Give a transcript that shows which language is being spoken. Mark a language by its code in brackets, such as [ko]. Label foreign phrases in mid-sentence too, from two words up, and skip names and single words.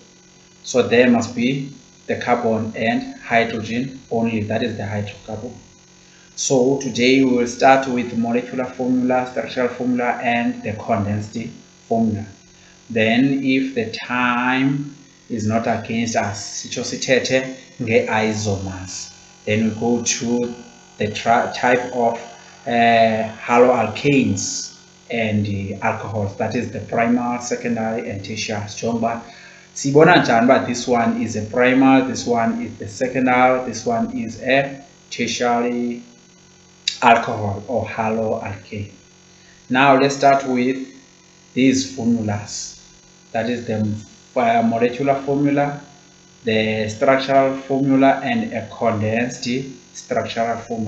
[en] So there must be the carbon and hydrogen only, that is the hydrocarbon. So today we will start with molecular formula, structural formula, and the condensed formula. Then if the time is not against us, [xh] sithethe nge-isomers. [en] Then we go to the type of haloalkanes and alcohols, that is the primary, secondary, and tertiary. [xh] Sibona njani uba [en] this one is a primary, this one is the secondary, this one is a tertiary alcohol or haloalkane. Now let's start with these formulas. That is the molecular formula, the structural formula, and a condensed structural formula.